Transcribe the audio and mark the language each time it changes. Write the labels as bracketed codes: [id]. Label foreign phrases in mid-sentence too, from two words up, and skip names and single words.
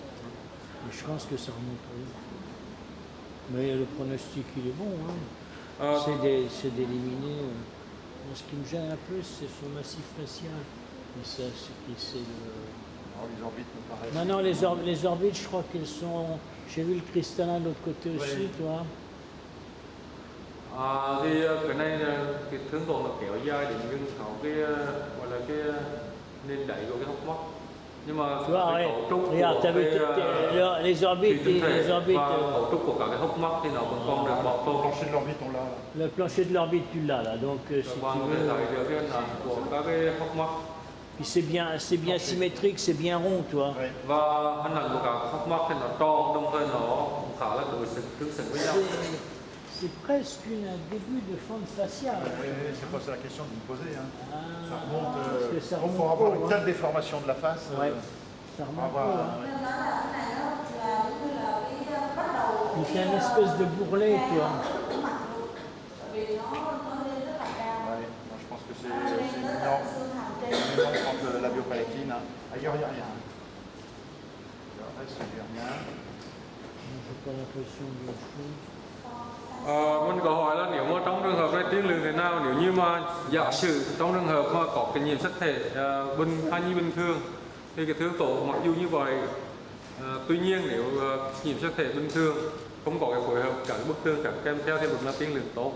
[fr] Mais je pense que ça remonte haut. Mais le pronostic, il est bon, hein. C'est d'éliminer. Bon, ce qui me gêne un peu, c'est son massif facial. Et ça, c'est le... Alors, les orbites me paraissent. Non, non, les orbites, je crois qu'elles sont... J'ai vu le cristallin de l'autre côté aussi, Oui. tu vois. [vi] Thì cái này cái thương tổn nó kéo dài đến những cái gọi là cái nền đáy của cái hốc mắt. Nhưng mà [fr] Tu vois, [vi] cái [fr] ouais, [vi] cấu trúc [fr] regarde, [vi] của [fr] t'as vu les orbites, [vi] thủy tinh thể [fr] les orbites, [vi] và cấu trúc của cả cái hốc mắt thì nó vẫn còn được bảo [fr] Le [vi] tồn. [fr] plancher de l'orbite, on l'a là. le plancher de l'orbite, tu l'as là, donc si tu [vi] Và cái [fr] veux... [vi] thấy được cái hình ảnh của các cái hốc mắt [fr] Puis c'est bien symétrique, c'est bien rond, tu vois. Ouais. [vi] và hình ảnh của cả hốc mắt thì nó tròn, đồng thời nó cũng khá là tương xứng với nhau. [fr] C'est presque un début de fente faciale. Oui, c'est pas ça la question de me poser. Hein. Ah, Ça remonte. parce que ça Pour remonte avoir haut, une hein. telle déformation de la face. Ouais, ça on va remonte voir. haut, hein. [vi] Nên nói là cái này nó là giống như là cái bắt đầu [fr] Il fait une espèce de bourrelet, tu vois. [vi] của mặt luôn. Bởi vì nó lên rất là cao. [fr] Ouais, moi, je pense que c'est [vi] Nó lên [fr] une [vi] tới tận [fr] norme. [vi] xương hàm trên. [fr] Une norme contre la biopalatine. Hein. Ailleurs, il n'y a rien. Après, ça dit rien. J'ai pas l'impression de chose. [vi] Mình có hỏi là nếu mà trong trường hợp này tiên lượng thế nào, nếu như mà giả sử trong trường hợp mà có cái nhiễm sắc thể thai nhi bình thường thì cái thương tố mặc dù như vậy, tuy nhiên nếu nhiễm sắc thể bình thường không có cái phối hợp các bất thường các kèm theo thì vẫn là tiên lượng tốt.